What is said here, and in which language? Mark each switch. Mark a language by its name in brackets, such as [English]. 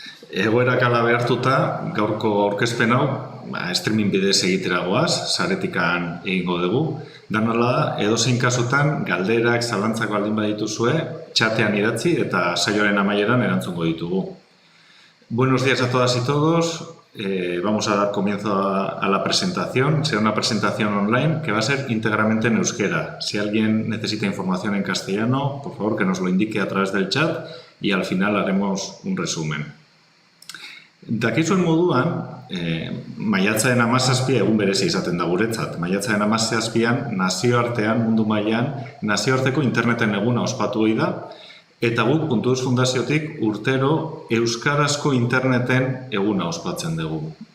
[Basque] Egoerak hala behartuta, gaurko aurkezpen hau streaming bidez egitera goaz, saretikan egingo dugu. Danala da, edozein kasutan galderak, zalantzak baldin badituzue, txatean idatzi eta saioaren amaieran erantzungo ditugu. [Spanish] Buenos días a todas y todos. Vamos a dar comienzo a la presentación. Será una presentación online que va a ser íntegramente en euskera. Si alguien necesita información en castellano, por favor que nos lo indique a través del chat y al final haremos un resumen. [Basque] Dakizuen moduan, maiatzaren 17 egun berezi izaten da guretzat. Maiatzaren 17an nazioartean, mundu mailan, nazioarteko interneten eguna ospatu ohi da. Eta guk Puntu Eus Fundaziotik urtero euskarazko interneten eguna ospatzen dugu.